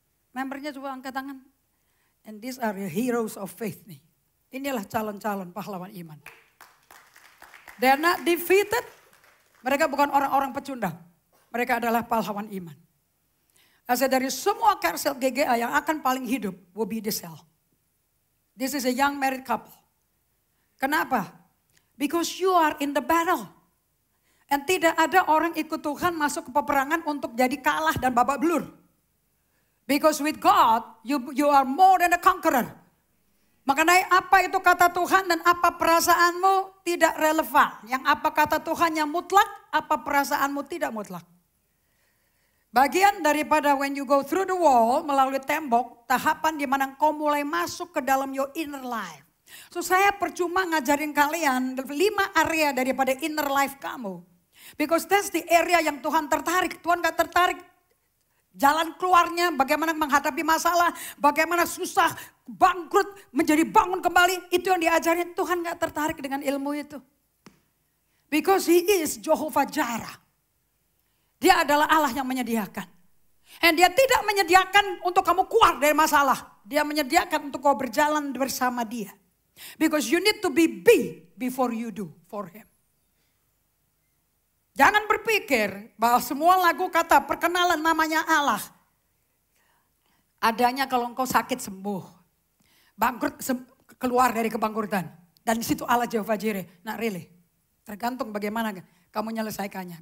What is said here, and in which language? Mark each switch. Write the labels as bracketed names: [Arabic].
[Indonesian] Membernya coba angkat tangan. [English] And these are the heroes of faith nih. [Indonesian] Inilah calon-calon pahlawan iman. [English] They are not defeated. [Indonesian] Mereka bukan orang-orang pecundang. Mereka adalah pahlawan iman. Asal dari semua Kersel GGA yang akan paling hidup [English] will be the cell. This is a young married couple. [Indonesian] Kenapa? [English] Because you are in the battle. [Indonesian] Dan tidak ada orang ikut Tuhan masuk ke peperangan untuk jadi kalah dan babak belur. [English] Because with God, you are more than a conqueror. [Indonesian] Mengenai apa itu kata Tuhan dan apa perasaanmu tidak relevan. Yang apa kata Tuhan yang mutlak, apa perasaanmu tidak mutlak. Bagian daripada [English] when you go through the wall, [Indonesian] melalui tembok, tahapan di mana kau mulai masuk ke dalam [English] your inner life. [Indonesian] So saya percuma ngajarin kalian 5 area daripada inner life kamu. [English] Because that's the area [Indonesian] yang Tuhan tertarik. Tuhan gak tertarik jalan keluarnya, bagaimana menghadapi masalah, bagaimana susah, bangkrut, menjadi bangun kembali. Itu yang diajarin, Tuhan gak tertarik dengan ilmu itu. [English] Because He is Jehovah Jireh. [Indonesian] Dia adalah Allah yang menyediakan. Dan Dia tidak menyediakan untuk kamu keluar dari masalah. Dia menyediakan untuk kau berjalan bersama Dia. [English] Because you need to be before you do for Him. [Indonesian] Jangan berpikir bahwa semua lagu kata perkenalan namanya Allah. Adanya kalau engkau sakit sembuh. Bangkrut keluar dari kebangkrutan. Dan di situ Allah Jehovah Jireh. Nah really. Tergantung bagaimana kamu menyelesaikannya.